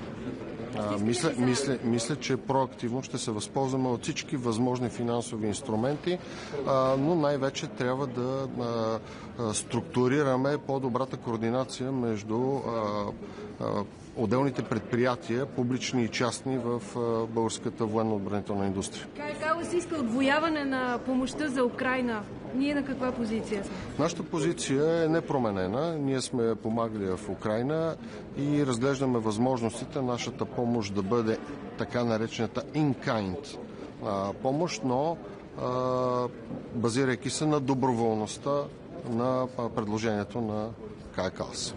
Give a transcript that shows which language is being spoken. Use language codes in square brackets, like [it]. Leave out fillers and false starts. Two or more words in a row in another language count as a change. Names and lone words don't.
[bg] Мисля, че проактивно ще се възползваме от всички възможни финансови инструменти, но най-вече трябва да структурираме по-добрата координация между отделните предприятия, публични и частни, в българската военно-отбранителна индустрия. Казва се иска отвояване на помощта за Украйна. Ние на каква позиция сме? Нашата позиция е непроменена. Ние сме помагали в Украйна и разглеждаме възможностите нашата помощ да бъде така наречената in-kind помощ, но базирайки се на доброволността на предложението на ККАС.